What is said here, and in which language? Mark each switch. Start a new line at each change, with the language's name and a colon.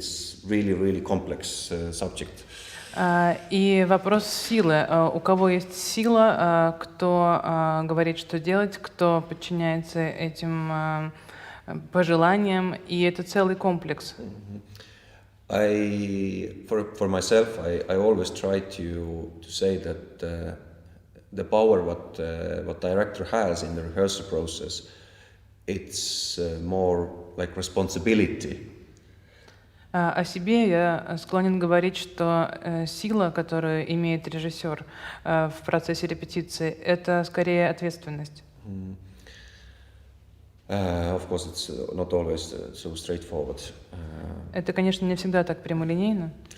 English: It's really complex subject.
Russian: И вопрос силы. У кого есть сила, кто говорит, что делать, кто подчиняется этим пожеланиям, и это целый комплекс.
English: For myself, I always try to say that the power what director has in the rehearsal process, it's more like responsibility.
Russian: О себе я склонен говорить, что сила, которую имеет режиссер в процессе репетиции, это скорее ответственность.
English: Of course, it's not always so straightforward.
Russian: Это, конечно, не всегда так прямолинейно.